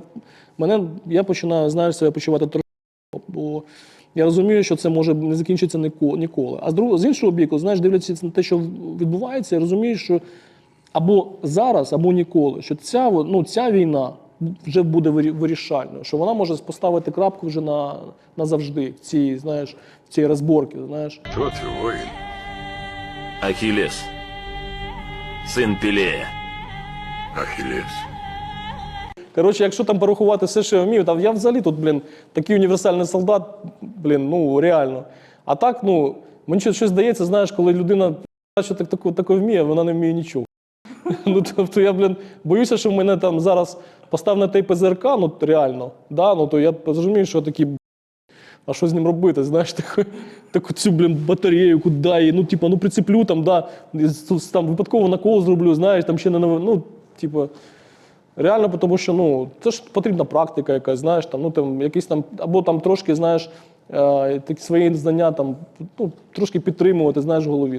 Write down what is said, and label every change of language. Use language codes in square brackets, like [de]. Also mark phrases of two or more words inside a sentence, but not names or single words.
[uk] Я починаю, знаєш, себе почувати трохи, бо я розумію, що це може не закінчитися ніколи. А з іншого боку, знаєш, дивлячись на те, що відбувається, я розумію, що або зараз, або ніколи, що ця війна вже буде вирішальною, що вона може поставити крапку вже назавжди в цій розборці, знаєш. [ru] Кто ты, воин? Ахиллес. Сын Пелея. Ахиллес. [uk] Коротше, якщо порахувати все, що я вмію, я взагалі тут, такий універсальний солдат, реально. А так, мені щось здається, знаєш, коли людина що таке вміє, вона не вміє нічого. Тобто я, боюся, що в мене зараз постав на той ПЗРК, реально, то я розумію, що такі, а що з ним робити, знаєш, таку цю, батарею, куди її, прицеплю, випадково накол зроблю, знаєш, ще не, реально, тому що, це ж потрібна практика якась, знаєш, якісь або трошки, знаєш, такі свої знання трошки підтримувати, знаєш, в голові.